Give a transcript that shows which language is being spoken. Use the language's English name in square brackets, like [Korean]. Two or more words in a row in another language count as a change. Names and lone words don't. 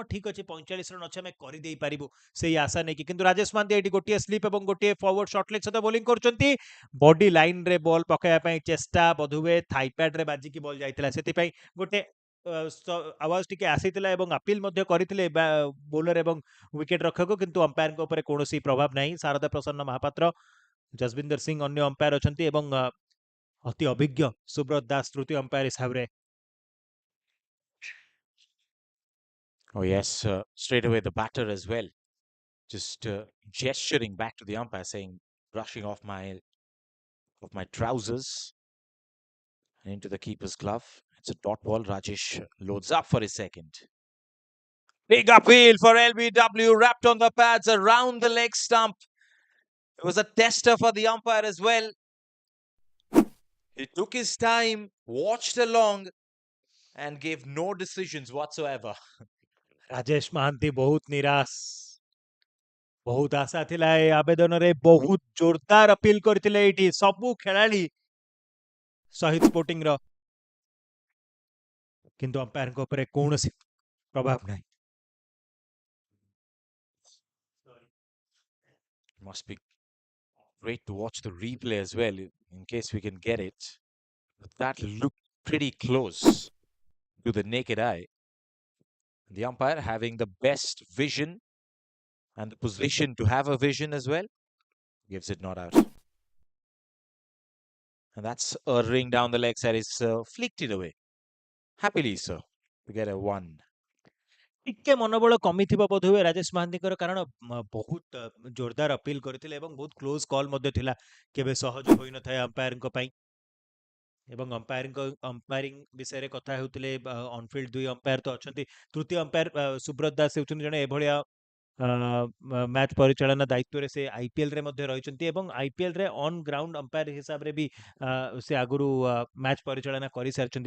[Odia] ଠିକ ଅଛି 45 ରନ୍ ଅଛି ଆମେ କରିଦେଇପାରିବୁ ସେଇ ଆଶା ନେଇକି କିନ୍ତୁ ରାଜେଶ ମାନ୍ଦିଆ ଏଠି ଗୋଟିଏ ସ୍ଲିପ୍ ଏବଂ ଗୋଟିଏ [English] forward short leg [Odia] ସହିତ ବୋଲିଂ କରୁଛନ୍ତି ବଡି ଲାଇନରେ ବଲ୍ ପକାଇବା ପାଇଁ ଚେଷ୍ଟା ବୋଧହୁଏ ଥାଇପ୍ୟାଡରେ ବାଜିକି ବଲ୍ ଯାଇଥିଲା ସେଥିପାଇଁ ଗୋଟେ ଆୱାଜ ଟିକେ ଆସିଥିଲା ଏବଂ ଆପିଲ ମଧ୍ୟ କରିଥିଲେ ବୋଲର ଏବଂ ୱିକେଟ ରକ୍ଷକ କିନ୍ତୁ ଅମ୍ପାୟାରଙ୍କ ଉପରେ କୌଣସି ପ୍ରଭାବ ନାହିଁ ଶାରଦା ପ୍ରସନ୍ନ ମହାପାତ୍ର ଜସବିନ୍ଦର ସିଂ ଅନ୍ୟ ଅମ୍ପାୟାର ଅଛନ୍ତି ଏବଂ ଅତି ଅଭିଜ୍ଞ ସୁବ୍ରତ ଦାସ ତୃତୀୟ ଅମ୍ପାୟାର ହିସାବରେ [English] Oh yes, straight away the batter as well. Just gesturing back to the umpire saying, brushing off my trousers and into the keeper's glove. It's a dot ball. Rajesh loads up for his second. Big appeal for LBW, wrapped on the pads around the leg stump. It was a tester for the umpire as well. He took his time, watched along, and gave no decisions whatsoever. [Odia] ରାଜେଶ ମହାନ୍ତି ବହୁତ ନିରାଶ, ବହୁତ ଆଶା ଥିଲା ଏ ଆବେଦନରେ, ବହୁତ ଜୋରଦାର ଅପିଲ କରିଥିଲେ ଏଇଠି ସବୁ ଖେଳାଳି ଶହୀଦ ସ୍ପୋର୍ଟିଂର, କିନ୍ତୁ ଅମ୍ପାୟାରଙ୍କ ଉପରେ କୌଣସି ପ୍ରଭାବ ନାହିଁ। [English] Must be great to watch the replay as well, in case we can get it. But that looked pretty close to the naked eye. The umpire having the best vision and the position to have a vision as well, gives it not out. And that's a ring down the leg side, is flicked it away. Happily so, to get a 1. [Odia] ଟିକେ ମନୋବଳ କମିଥିବ ବୋଧହୁଏ ରାଜେଶ ମହାନ୍ତିଙ୍କର, କାରଣ ବହୁତ ଜୋରଦାର ଅପିଲ କରିଥିଲେ ଏବଂ ବହୁତ [English] close call [Odia] ମଧ୍ୟ ଥିଲା, କେବେ ସହଜ ହୋଇନଥାଏ ଅମ୍ପାୟାରଙ୍କ ପାଇଁ। ଏବଂ ଅମ୍ପାୟାରିଂ ବିଷୟରେ କଥା ହେଉଥିଲେ, ଅନଫିଲ୍ଡ 2 ଅମ୍ପାୟାର ତ ଅଛନ୍ତି, ତୃତୀୟ ଅମ୍ପାୟାର ସୁବ୍ରତ ଦାସ ହେଉଛନ୍ତି ଜଣେ ଏଭଳିଆ ମ୍ୟାଚ୍ ପରିଚାଳନା ଦାୟିତ୍ୱରେ ସେ ଆଇପିଏଲ୍ ରେ ମଧ୍ୟ ରହିଛନ୍ତି ଏବଂ ଆଇପିଏଲ୍ ରେ [English] on ground umpire [Odia] ହିସାବରେ ବି ସେ ଆଗରୁ ମ୍ୟାଚ୍ ପରିଚାଳନା କରିସାରିଛନ୍ତି।